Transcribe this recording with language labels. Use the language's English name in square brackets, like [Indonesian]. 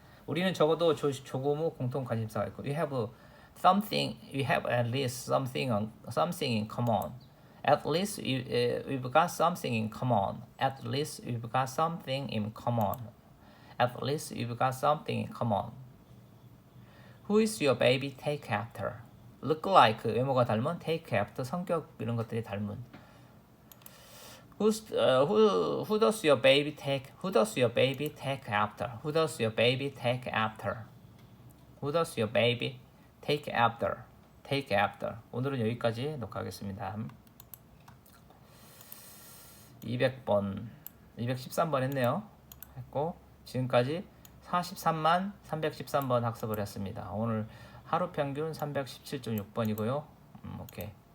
[Korean] 우리는 적어도 조금의 공통 관심사가 있고, [English] we have at least something in common. At least we've got something in common. At least we've got something in common. At least we've got something in common. Who is your baby? Take after. Look like [Korean] 외모가 닮은, [English] take after [Korean] 성격 이런 것들이 닮은. [English] Who does your baby take? Who does your baby take after? Who does your baby take after? Who does your baby take after? Take after. [Korean] 오늘은 여기까지 녹화하겠습니다. 200번, 213번 했네요. 했고 지금까지 43만 313번 학습을 했습니다. 오늘 하루 평균 317.6번이고요. 오케이.